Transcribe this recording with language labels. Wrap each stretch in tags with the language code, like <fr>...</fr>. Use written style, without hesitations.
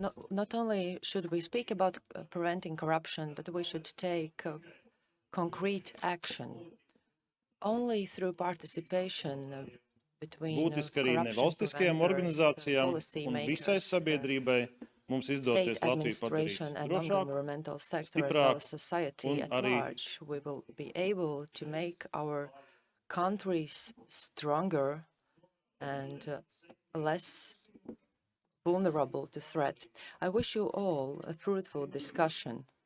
<en>Not only should we speak about preventing corruption, but we should take concrete action. Only through participation between</en> <lv>būtiski arī nevalstiskajām organizācijām un visai sabiedrībai mums izdosies Latviju padarīt drošāku, stiprāku un arī</lv> <en>we will be able to make our countries stronger and less vulnerable to threat. I wish you all a fruitful discussion.</en>